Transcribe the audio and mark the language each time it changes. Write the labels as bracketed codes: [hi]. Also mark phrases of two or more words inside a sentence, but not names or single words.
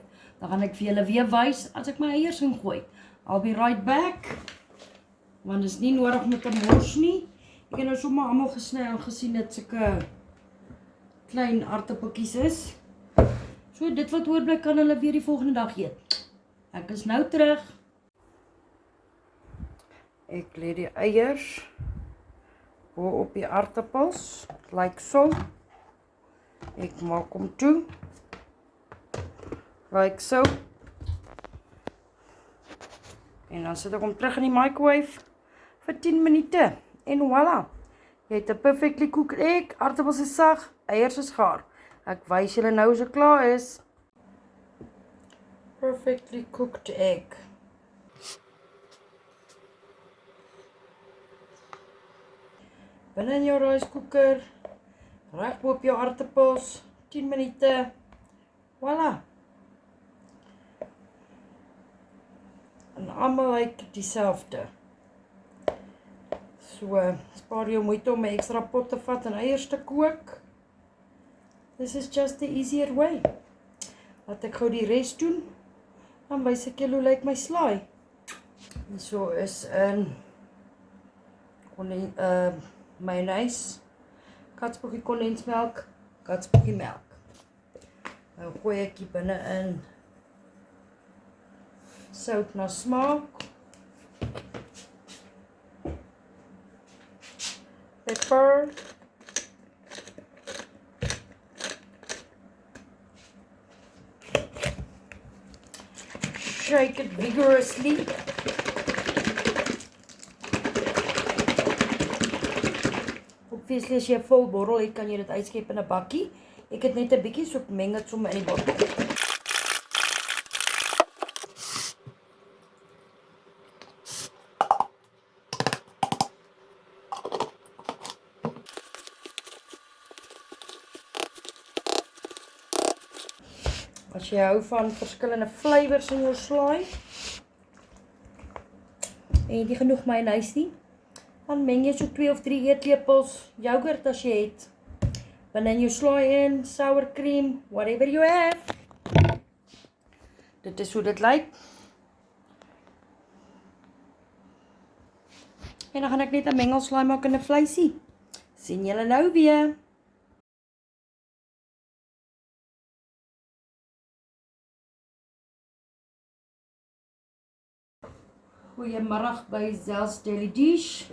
[af] Dan gaan ek vir julle weer wys as ek my eiers ingooi. [en] I'll be right back. [af] Want dit is nie nodig om te mors nie. Ek het nou sommer almal gesny en gesien dit sulke klein aardappeltjies is. So dit wat oorbly kan hulle weer die volgende dag eet. Ek is nou terug. Ek lê die eiers bo op die aardappels, [en] like so. [af] Ek maak hom toe, [en] like so, [af] en dan sit ek hom terug in die microwave vir 10 minute, en voila, jy het 'n [en] perfectly cooked egg, [af] aardappels is sag, eiers is gaar. Ek wys julle nou as dit klaar is. [en] Perfectly cooked egg. [af] Binne in jou raiskoeker, reg bo op jou aardappels, 10 minute, voila. En almal lyk dieselfde. So, spaar jou moeite om 'n ekstra pot te vat en eiers te kook. [en] This is just the easier way. [af] Laat ek gou die res doen, dan wys ek julle hoe lyk my slaai. So is 'n mayonnaise, katsboekie kondensmelk, katsboekie melk. Nou gooi ek hier binne in sout na smaak, [en] pepper, shake it vigorously. [af] Obviously as jy 'n vol bottel het, kan jy dit uitskep in 'n bakkie. Ek het net 'n bietjie, so ek meng dit sommer in die bottel. As jy hou van verskillende flavours in jou slaai, en jy het nie genoeg mayonnaise nie, dan meng jy so 2 of 3 eetlepels yoghurt as jy het. Binne in jou slaai in, [en] sour cream, whatever you have. [af] Dit is hoe dit lyk. En dan gaan ek net 'n mengelslaai maak in 'n vleisie. Sien julle nou weer. Goeiemiddag by Zel's Daily Dish.